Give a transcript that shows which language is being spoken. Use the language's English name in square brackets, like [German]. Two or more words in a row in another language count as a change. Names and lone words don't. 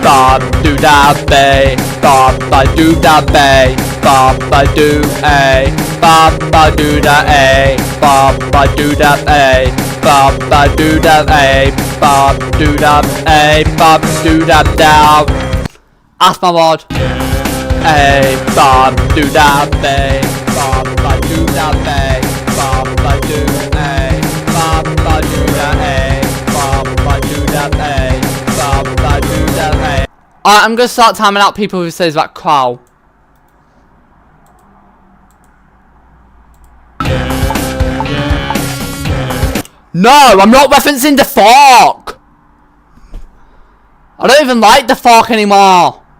[English] bop do da bay, bop ba do da bay, bop ba do a, bop ba do da a, bop ba do da a, bop ba do da a, bop do da a, bop do da down. Ask my word. A bop do da bay, bop ba do da bay, bop ba do a, bop ba do da a, bop ba do da a, bop ba do da a. Alright, I'm gonna start timing out people who says that crow. No, I'm not referencing the fork. I don't even like the fork anymore.